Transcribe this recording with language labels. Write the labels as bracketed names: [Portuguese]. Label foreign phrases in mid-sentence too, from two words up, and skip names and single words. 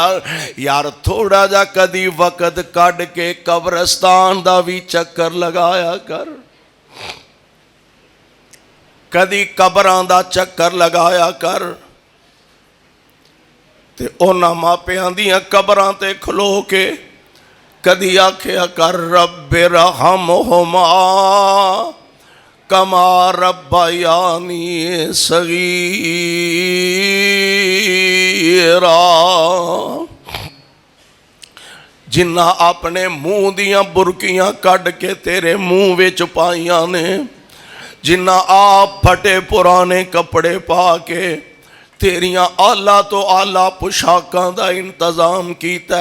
[Punjabi] یار تھوڑا جا کدی ویلا کڈھ کے قبرستان دا وی چکر لایا کر، کدی قبراں دا چکر لایا کر. تے اوہناں ماپیاں دیاں قبراں تے کھلو کے کدی آکھیا کر [Arabic] رب ارحمهما كما ربياني صغيرا. [Punjabi] جنہاں اپنے منہ دیاں برکیاں کڈھ کے تیرے منہ وچ پائیاں نے، جنہاں آپ پھٹے پرانے کپڑے پا کے تیریاں اعلیٰ توں اعلیٰ پوشاکاں دا انتظام کیتا.